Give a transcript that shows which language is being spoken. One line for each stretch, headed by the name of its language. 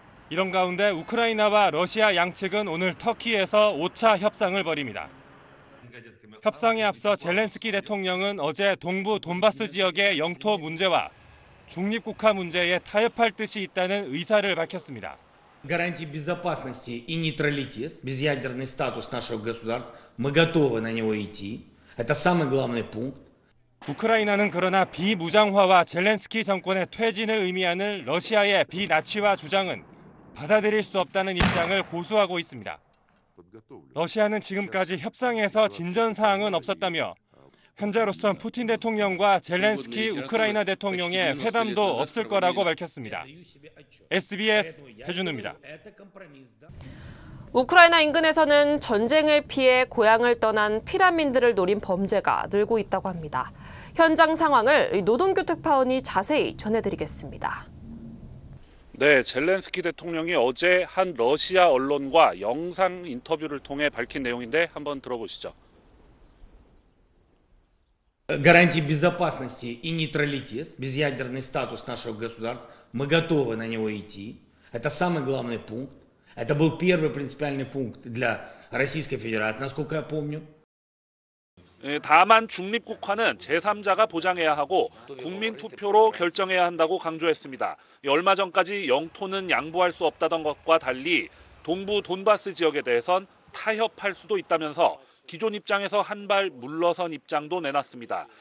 Korean: 이런 가운데 우크라이나와 러시아 양측은 오늘 터키에서 5차 협상을 벌입니다. 협상에 앞서 젤렌스키 대통령은 어제 동부 돈바스 지역의 영토 문제와 중립국화 문제에 타협할 뜻이 있다는 의사를 밝혔습니다.
Russian: Гарантии безопасности и нейтралитет, безъядерный статус нашего государства, мы готовы на него идти. Это самый главный пункт.
Korean: 우크라이나는 그러나 비무장화와 젤렌스키 정권의 퇴진을 의미하는 러시아의 비나치화 주장은 받아들일 수 없다는 입장을 고수하고 있습니다. 러시아는 지금까지 협상에서 진전 사항은 없었다며 현재로선 푸틴 대통령과 젤렌스키 우크라이나 대통령의 회담도 없을 거라고 밝혔습니다. SBS 해준우입니다. 우크라이나 인근에서는 전쟁을 피해 고향을 떠난 피난민들을 노린 범죄가 늘고 있다고 합니다. 현장 상황을 노동규 특파원이 자세히 전해드리겠습니다. 네, 젤렌스키 대통령이 어제 한 러시아 언론과 영상 인터뷰를 통해 밝힌 내용인데 한번 들어보시죠.
Russian: Гарантии безопасности и нейтралитет, безъядерный статус нашего государства, мы готовы на него идти. Это самый главный пункт. Это был первый принципиальный пункт для Российской Федерации, насколько я помню.
Korean: 다만 중립국화는 제3자가 보장해야 하고 국민 투표로 결정해야 한다고 강조했습니다. 얼마 전까지 영토는 양보할 수 없다던 것과 달리 동부 돈바스 지역에 대해선 타협할 수도 있다면서 기존 입장에서 한 발 물러선 입장도 내놨습니다.